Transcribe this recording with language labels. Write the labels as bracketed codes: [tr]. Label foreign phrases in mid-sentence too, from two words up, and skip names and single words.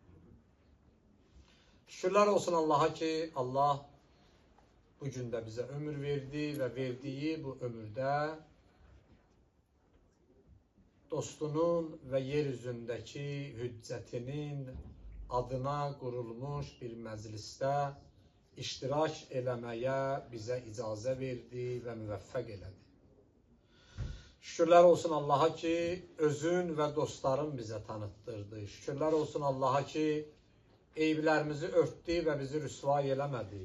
[tr] Şükürler olsun Allah'a ki Allah bugün de bize ömür verdi ve verdiği bu ömürde dostunun ve yeryüzündeki hüccetinin adına kurulmuş bir mecliste iştirak [az] eləməyə bizə icazə verdi və müvəffəq elədi. Şükürlər olsun Allah'a ki, özün və dostların bizə tanıtdırdı. Şükürlər olsun Allah'a ki, eyiblərimizi örtdü və bizi rüsvay eləmədi.